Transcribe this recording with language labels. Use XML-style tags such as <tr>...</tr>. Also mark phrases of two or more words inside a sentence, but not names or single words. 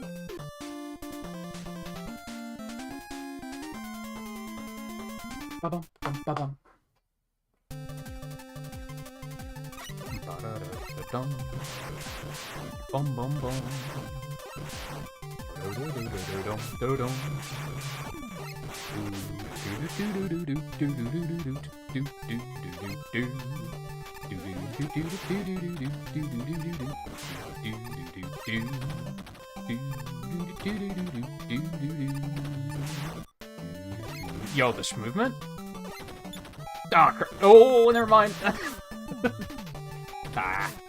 <en>Ba-bum, ba-bum. Ba-da-da-da-dum. Bum bum bum. Do-do-do-do-do-dum. Do-do-do-do-do-do-do-do-do-do-do-do-do-do. Yo, this movement? Ah, oh, never mind. Ah.</en>